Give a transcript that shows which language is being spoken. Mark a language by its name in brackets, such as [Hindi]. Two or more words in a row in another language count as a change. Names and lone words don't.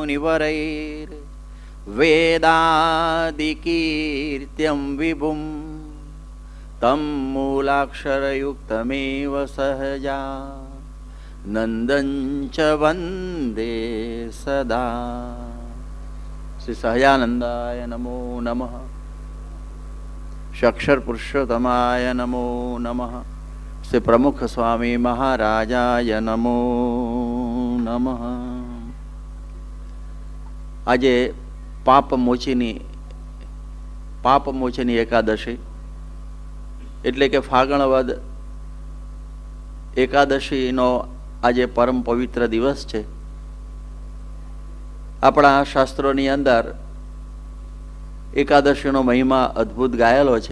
[Sanskrit] मुनिवरैर्वेदादिकीर्त्यं विभुं तं मूलाक्षरयुक्तमेव सहजा नंदन च वंदे सदा। श्री सहजानंदाय नमो नमः। श्री अक्षर पुरुषोत्तमाय नमो नमः। श्री प्रमुख स्वामी महाराजाय नमो नमः। [Gujarati] આજે પાપમોચીની એકાદશી એટલે કે ફાગણ વદ એકાદશીનો આજે પરમ પવિત્ર દિવસ છે. આપણા શાસ્ત્રોની અંદર એકાદશીનો મહિમા અદ્ભુત ગાયેલો છે.